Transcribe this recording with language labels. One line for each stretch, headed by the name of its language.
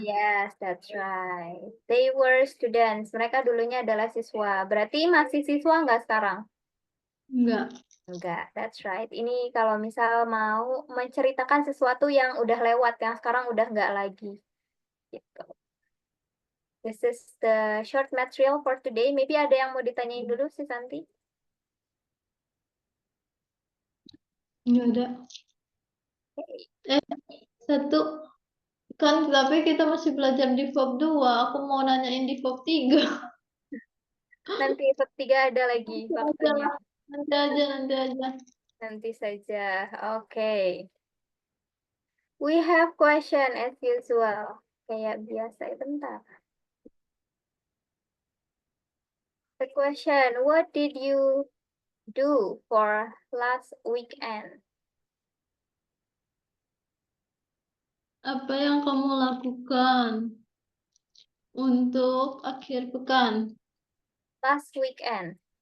English: yes, that's right. They were students.
Indonesian: Mereka dulunya adalah siswa. Berarti masih siswa nggak sekarang? Enggak. Enggak,
English: that's right.
Indonesian: Ini kalau misal mau menceritakan sesuatu yang udah lewat, yang sekarang udah nggak lagi. Gitu.
English: This is the short material for today. Maybe
Indonesian: ada yang mau ditanyain dulu sih, Santi? Enggak ada. Eh, satu. Kan tapi kita masih belajar di FOB 2. Aku mau nanyain di FOB 3. Nanti bab 3 ada lagi Nanti aja. waktunya. Nanti aja. Nanti saja. Oke.
English: We have question as usual.
Indonesian: Kayak biasa. Bentar.
English: The question, what did you do for last weekend?
Indonesian: Apa yang kamu lakukan untuk akhir pekan?
English: Last weekend.